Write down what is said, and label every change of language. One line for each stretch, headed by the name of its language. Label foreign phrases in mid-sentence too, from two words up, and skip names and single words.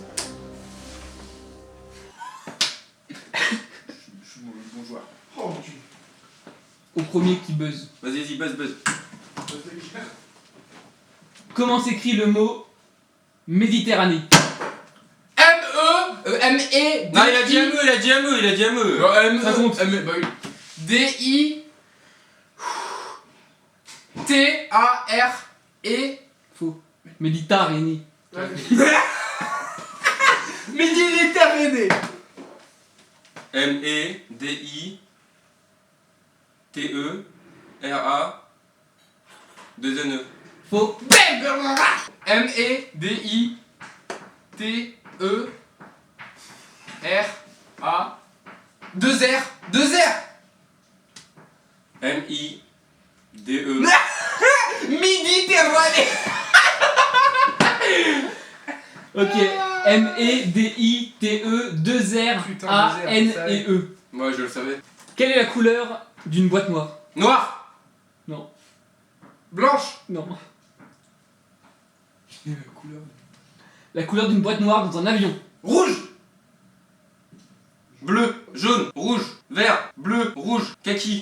French: Je suis bon joueur. Oh putain. Au premier qui buzz. Vas-y, vas-y, buzz, buzz. Comment s'écrit le mot Méditerranée? M-E. Non, il a dit ME, il a dit ME, il a dit ME. Ça compte. Bah oui. D-I. T-A-R-E. Faux. Méditerranée. Méditerranée. M-E-D-I-T-E-R-A 2 N-E. Faux. M-E-D-I-T-E-R-A 2 R. 2 R. M-I-D-E. Méditerranée. Ok. M-E-D-I-T-E 2 R Putain, A-N-E-E. Moi, je le savais. Quelle est la couleur d'une boîte noire? Noir. Non. Blanche. Non. Couleur. La couleur d'une boîte noire dans un avion. Rouge. Bleu, jaune, rouge, vert, bleu, rouge, kaki,